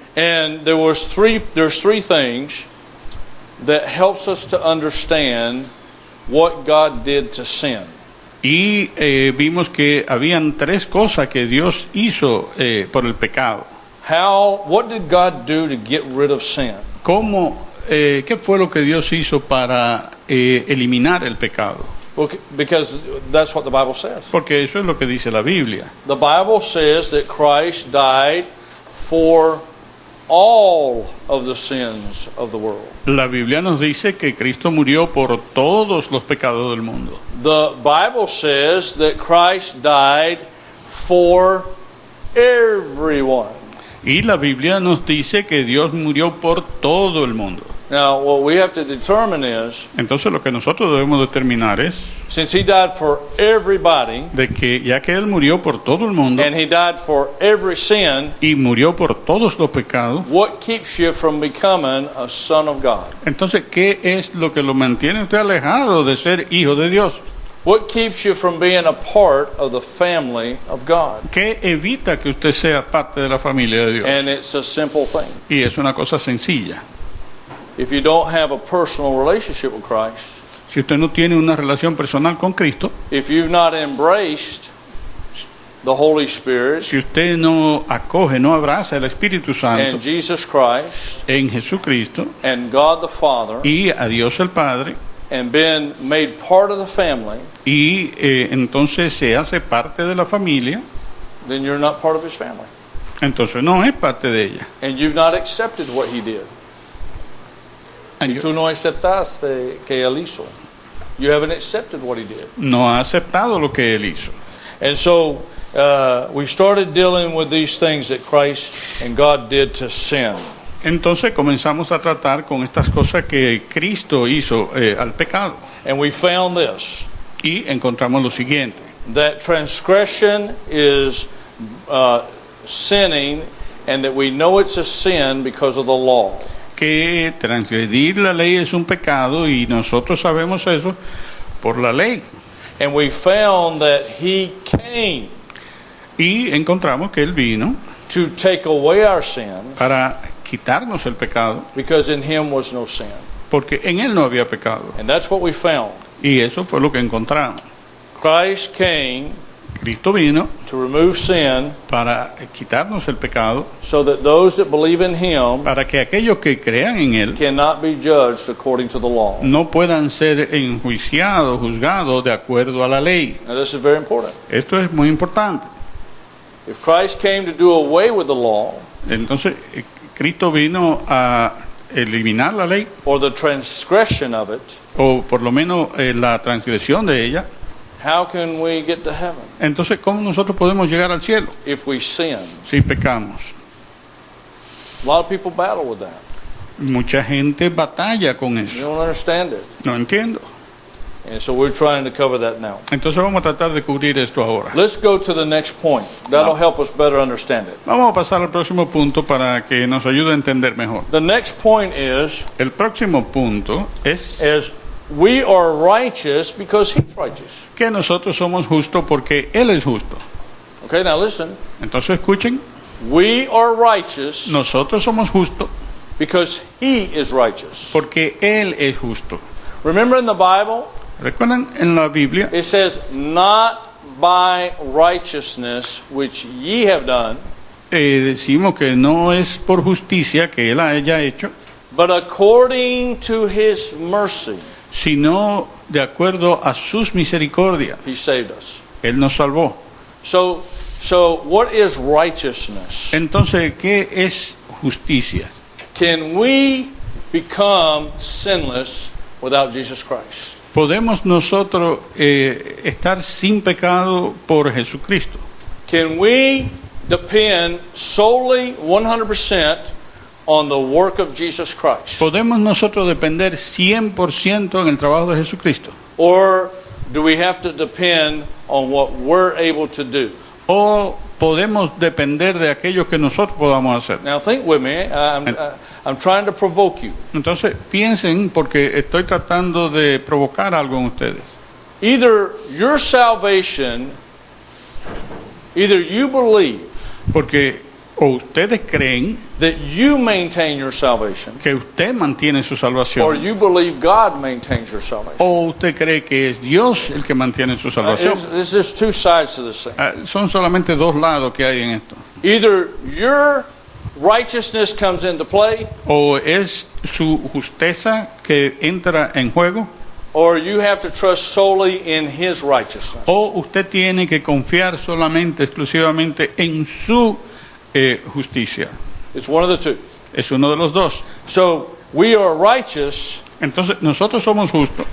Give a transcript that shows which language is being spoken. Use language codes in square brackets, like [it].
[en] And there's three things that helps us to understand what God did to sin. [es] Y vimos que habían tres cosas que Dios hizo por el pecado. [en] What did God do to get rid of sin? [es] ¿Qué fue lo que Dios hizo para eliminar el pecado? [en] Because that's what the Bible says. [es] Porque eso es lo que dice la Biblia. [en] The Bible says that Christ died for all of the sins of the world. [es] La Biblia nos dice que Cristo murió por todos los pecados del mundo. [en] The Bible says that Christ died for everyone. [es] Y la Biblia nos dice que Dios murió por todo el mundo. [en] Now, what we have to determine is, [es] Entonces lo que nosotros debemos determinar es [en] since He died for everybody, [es] de que ya que Él murió por todo el mundo [en] and He died for every sin, [es] y murió por todos los pecados, [en] what keeps you from becoming a son of God? [es] entonces ¿qué es lo que lo mantiene usted alejado de ser hijo de Dios? [en] What keeps you from being a part of the family of God? [es] ¿Qué evita que usted sea parte de la familia de Dios? [en] And it's a simple thing. [es] Y es una cosa sencilla. [en] If you don't have a personal relationship with Christ, [es] Si usted no tiene una relación personal con Cristo, [en] if you've not embraced the Holy Spirit [es] si usted no acoge, no abraza el Espíritu Santo [en] and Jesus Christ [es] en Jesucristo [en] and God the Father [es] y a Dios el Padre, [en] and been made part of the family, [es] y entonces se hace parte de la familia, [en] then you're not part of His family. [es] entonces no es parte de ella. [en] And you've not accepted what He did. [es] Y tú no aceptaste que Él hizo. [en] You haven't accepted what He did. [es] No ha aceptado lo que Él hizo. [en] And so we started dealing with these things that Christ and God did to sin. [es] Entonces comenzamos a tratar con estas cosas que Cristo hizo al pecado. [en] And we found this, [es] Y encontramos lo siguiente, [en] that transgression is sinning, and that we know it's a sin because of the law. [es] que transgredir la ley es un pecado y nosotros sabemos eso por la ley. [en] And we found that He came [es] Y encontramos que Él vino [en] to take away our sins [es] para quitarnos el pecado, [en] because in Him was no sin. [es] porque en Él no había pecado. [en] And that's what we found. [es] Y eso fue lo que encontramos. [en] Christ came [es] Cristo vino [en] to remove sin [es] para quitarnos el pecado, [en] so that those that believe in Him [es] para que aquellos que crean en Él [en] cannot be judged according to the law. [es] no puedan ser enjuiciados, juzgados de acuerdo a la ley. [en] Now this is very important. [es] Esto es muy importante. [en] If Christ came to do away with the law, [es] Entonces, Cristo vino a eliminar la ley, [en] or the transgression of it, [es] o por lo menos la transgresión de ella, [en] how can we get to heaven [es] entonces ¿cómo nosotros podemos llegar al cielo [en] if we sin? [es] si pecamos? [en] A lot of people battle with that. [es] Mucha gente batalla con [en] They [es] eso. [en] don't understand it. [es] No entiendo. [en] And so we're trying to cover that now. [es] Entonces vamos a tratar de cubrir esto ahora. [en] Let's go to the next point. That'll help us better understand it. [es] Vamos a pasar al próximo punto para que nos ayude a entender mejor. [en] The next point is [es] El próximo punto es [en] we are righteous because he's righteous. [es] que nosotros somos justos porque Él es justo. [en] Okay, now listen. [es] Entonces escuchen, [en] We are righteous [es] nosotros somos justos [en] because he is righteous. [es] porque Él es justo. [en] Remember in the Bible, [es] ¿Recuerdan en la Biblia? [en] it says, not by righteousness which ye have done, [es] Decimos que no es por justicia que Él haya hecho, [en] but according to his mercy, [es] sino de acuerdo a sus misericordias. [en] he saved us. [es] Él nos salvó. [en] So what is righteousness? [es] Entonces, ¿qué es justicia? [en] Can we become sinless without Jesus Christ? [es] ¿Podemos nosotros estar sin pecado por Jesucristo? [en] Can we depend solely 100% on the work of Jesus Christ? [es] ¿Podemos nosotros depender 100% en el trabajo de Jesucristo? [en] Or do we have to depend on what we're able to do? [es] ¿O podemos depender de aquello que nosotros podamos hacer? [en] Now think with me. I'm trying to provoke you. [es] Entonces, piensen, porque estoy tratando de provocar algo en ustedes. [en] Either your salvation, either you believe [es] Porque o ustedes creen [en] that you maintain your salvation, [es] que usted mantiene su [en] or [es] salvación, [en] you believe God maintains your salvation. [es] o usted cree que es Dios el que mantiene su salvación. [en] There's just two sides to this thing. [es] Son solamente dos lados que hay en esto. [en] Either your righteousness comes into play, [es] O es su justicia que entra en juego, [en] or you have to trust solely in his righteousness. [es] o usted tiene que confiar solamente, exclusivamente en su justicia. [en] It's one of the two. [es] Es uno de los dos. [en] So we are righteous [es] Entonces, nosotros somos justos